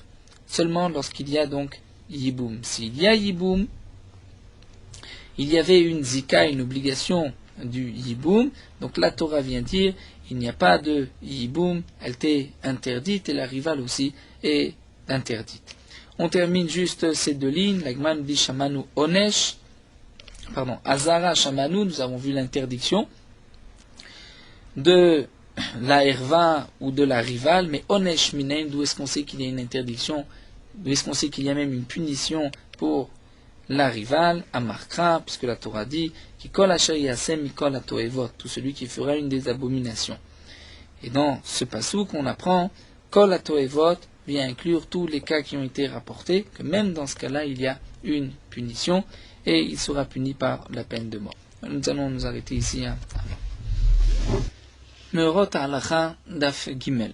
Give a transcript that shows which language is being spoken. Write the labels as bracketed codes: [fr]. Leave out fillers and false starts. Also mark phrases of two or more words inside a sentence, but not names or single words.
[fr] Seulement lorsqu'il y a donc Yiboum. S'il y a Yiboum, il y avait une zika, une obligation du Yiboum, donc la Torah vient dire, il n'y a pas de yiboum, elle était interdite et la rivale aussi est interdite. On termine juste ces 2 lignes. L'agman dit [he] shamanu onesh, azara shamanu, [fr] nous avons vu l'interdiction de la erva ou de la rivale, mais [he] onesh minen, [fr] d'où est-ce qu'on sait qu'il y a une interdiction, d'où est-ce qu'on sait qu'il y a même une punition pour la rivale, Amarkra, puisque la Torah dit, [he] Kikol asher yasem mikol atoevot, [fr] tout celui qui fera une des abominations. Et dans ce passouk, on apprend [he] Kol HaToevot [fr] vient inclure tous les cas qui ont été rapportés, que même dans ce cas-là, il y a une punition, et il sera puni par la peine de mort. Nous allons nous arrêter ici. Meorot Halacha Daf Gimel.